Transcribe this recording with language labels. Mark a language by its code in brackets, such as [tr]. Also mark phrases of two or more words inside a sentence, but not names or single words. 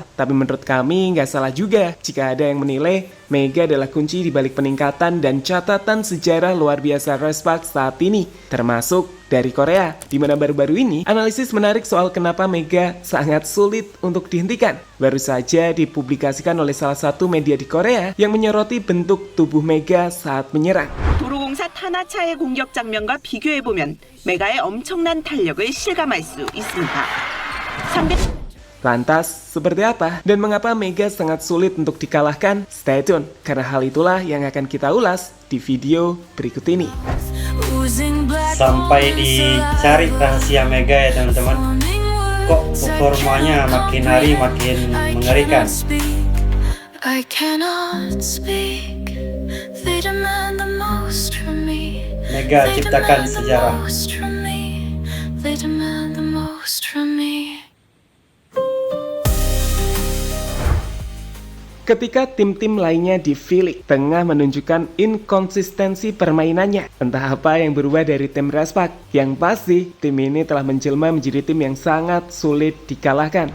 [id] Tapi menurut kami nggak salah juga jika ada yang menilai Mega adalah kunci di balik peningkatan dan catatan sejarah luar biasa Respac saat ini, termasuk dari Korea, di mana baru-baru ini analisis menarik soal kenapa Mega sangat sulit untuk dihentikan. Baru saja dipublikasikan oleh salah satu media di Korea yang menyoroti bentuk tubuh Mega saat menyerang. [ko] 도로공사 타나차의 공격 장면과 비교해보면 메가의 엄청난 탄력을 실감할 수 있습니다. [id] Lantas, seperti apa dan mengapa Mega sangat sulit untuk dikalahkan? [en] Stay tune, [id] karena hal itulah yang akan kita ulas di video berikut ini. Sampai dicari rahasia Mega ya teman-teman. Kok performanya makin hari makin mengerikan. [en] I cannot speak. They demand the most from me. [id] Mega ciptakan sejarah. [en] They demand the most from me. [id] Ketika tim-tim lainnya di V-League tengah menunjukkan inkonsistensi permainannya, entah apa yang berubah dari tim Respac, yang pasti tim ini telah menjelma menjadi tim yang sangat sulit dikalahkan.